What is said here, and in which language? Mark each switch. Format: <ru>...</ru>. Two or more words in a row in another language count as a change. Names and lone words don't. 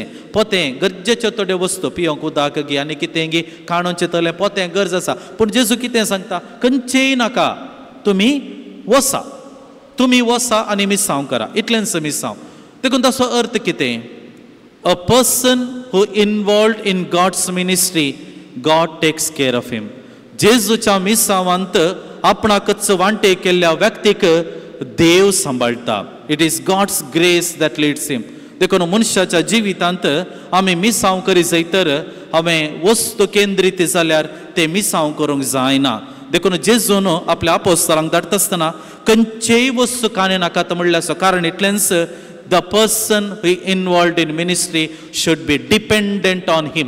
<kok>पोतें गरजेच्यो थोड्यो वस्तू पियोंक उदक घे आनी कितें घे काणोवचें तलें पोतें गरज आसा. पूण जेजू कितें सांगता? खंयचेय नाका, तुमी वसा, तुमी वसा आनी मिसांव करा. इतलेंच मिसांव. देखून ताचो अर्थ कितें?</kok> <en>a person who involved in God's ministry, God takes care of him.</en> <kok>जेजूच्या मिसावांत आपणाकच वांटे केल्ल्या व्यक्तीक देव सांबाळटा.</kok> <en>it is God's grace that leads him.</en> <kok>देखून मनशाच्या जिवितांत आमी मिसांव करी जय तर हांवें वस्तू केंद्रीत जाल्यार ते मिसांव करूंक जायना. देखून जेजून आपल्या आपोस्तलांक धाडटा आसतना खंयचेय वस्तू काणे नाकात म्हणल्यार आसा. कारण इतलेंच</kok> <en>the person who involved in ministry should be dependent on him.</en>